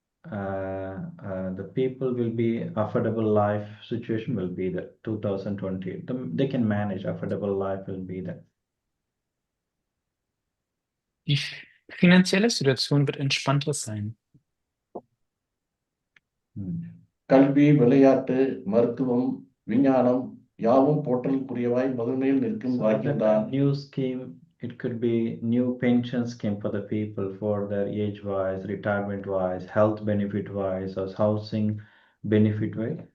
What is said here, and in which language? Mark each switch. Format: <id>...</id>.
<en>the people will be affordable life situation will be there 2020. They can manage affordable life will be there.</en> <de>Die finanzielle Situation wird entspannter sein.</de> <ta>கல்வி, விளையாட்டு, மருத்துவம், விஞ்ஞானம் யாவும் போற்றலுக்குரியவாய் முதன்மையில் நிற்கும் பாக்கியம்தான்.</ta> <en>New scheme, it could be new pension scheme for the people for their age wise, retirement wise, health benefit wise, or housing benefit wise.</en>